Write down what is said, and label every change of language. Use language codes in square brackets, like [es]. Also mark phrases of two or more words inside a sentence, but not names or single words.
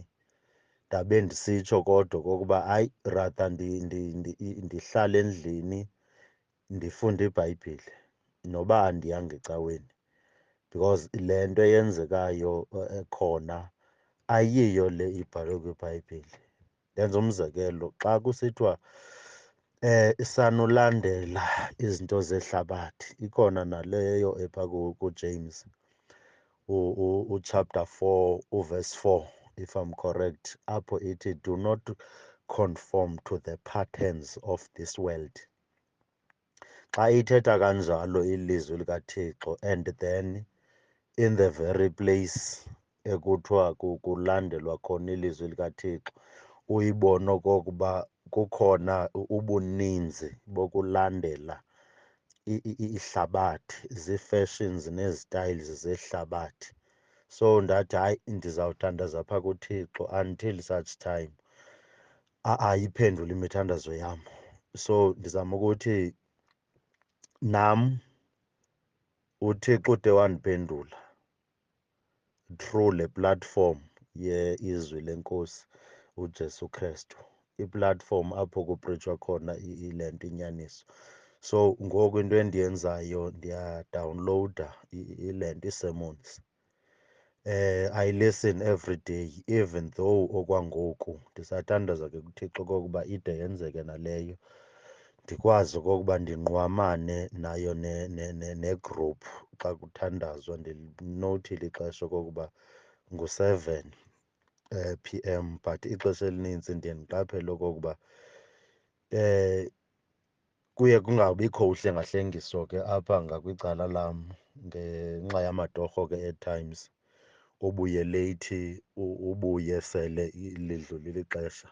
[xh] Ndabe ndisitsho kodwa okokuba hayi, rather ndihlale endlini ndifunde iBhayibhile noba andiyanga ecaweni, because le nto eyenzekayo khona ayiyo le ibhalwe kwiBhayibhile. Ndenza umzekelo, xa kusithiwa sanulandela izinto zehlabathi, ikhona naleyo epha kuJames uchapter 4 uverse 4, [en] if I'm correct, [xh] apho ithi [en] do not conform to the patterns of this world. [xh] Xa ithetha kanjalo ilizwi likaThixo, [en] and then in the very place [xh] ekuthiwa kulandelwa khona ilizwi likaThixo, uyibone okokuba kukhona ubuninzi bokulandela ihlabathi, zii-fashions nee-styles zehlabathi. So ndathi hayi, ndizawuthandaza phaa kuThixo [en] until such time [xh] ayiphendule imithandazo yam. So ndizama ukuthi nam uThixo ude wandiphendula through le platform izwi lenkosi uJesu Kristu, iplatform apho kupritsha khona ile nto inyaniso. So ngoku into endiyenzayo, ndiyadawunlowuda ile nto ii-sermons. [en] I listen every day, even though [xh] okwangoku ndisathandaza ke kuThixo okokuba ide yenzeke naleyo, ndikwazi okokuba ndingqwamane nayo ne-group xa kuthandazwa. Ndinowuthile ixesha okokuba ngu-7 PM, but ixesha elinintsi ndiye ndiqaphele okokuba kuye kungabikho uhlengahlengiso ke apha ngakwicala lam ngenxa yamatorho ke [en] at times, [xh] ubuye leyithi, ubuye sele lidlulile ixesha.